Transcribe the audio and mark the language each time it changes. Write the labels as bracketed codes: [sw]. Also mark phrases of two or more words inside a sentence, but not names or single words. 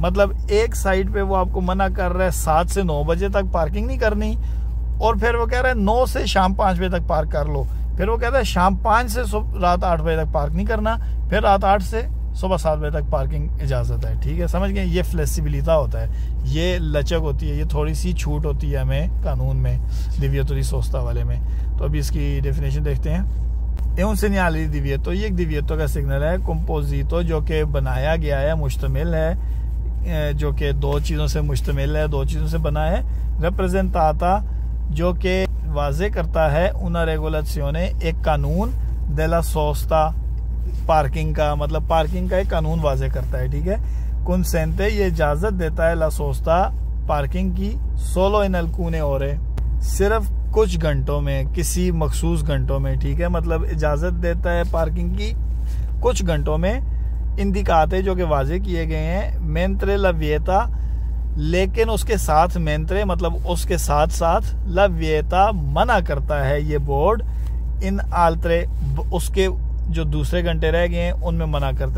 [ur] مطلب ایک سائیڈ پہ وہ آپ کو منع کر رہا ہے 7 سے 9 بجے تک پارکنگ نہیں کرنی، اور پھر وہ کہہ رہا ہے 9 سے شام 5 بجے تک پارک کر لو، پھر وہ کہتا ہے شام 5 سے رات 8 بجے تک پارک نہیں کرنا، پھر رات 8 سے صبح 7 بجے تک پارکنگ اجازت ہے. ٹھیک ہے، سمجھ گئے. یہ فلیکسیبلٹی ہوتا ہے، یہ لچک ہوتی ہے، یہ تھوڑی سی چھوٹ ہوتی ہے ہمیں قانون میں, [it] divieto di sosta [ur] والے میں. تو ابھی اس کی ڈیفینیشن دیکھتے ہیں. [it] è un segnale di divieto, [ur] یہ ایک دیویتو کا سگنل ہے. کمپوزیتو جو کہ بنایا گیا ہے، مشتمل ہے، جو کہ دو چیزوں سے مشتمل ہے، دو چیزوں سے بنا ہے. ریپریزنٹاٹا جو کہ واضح کرتا ہے, [it] una regolazione [ur] ایک قانون, [it] della sosta [ur] پارکنگ کا، مطلب پارکنگ کا ایک قانون واضح کرتا ہے. ٹھیک ہے، consente یہ اجازت دیتا ہے [it] la sosta [ur] پارکنگ کی, [it] solo in alcune ore [ur] صرف کچھ گھنٹوں میں، کسی مخصوص گھنٹوں میں. ٹھیک ہے، مطلب اجازت دیتا ہے پارکنگ کی کچھ گھنٹوں میں. اندیکاتے جو کہ واضح کیے گئے ہیں, [it] mentre la vieta [ur] لیکن اس کے ساتھ، مینترے مطلب اس کے ساتھ ساتھ، لویتا منع کرتا ہے یہ بورڈ, [it] in altre [ur] اس کے جو دوسرے گھنٹے رہ گئے ہیں ان میں منع کرتا ہے.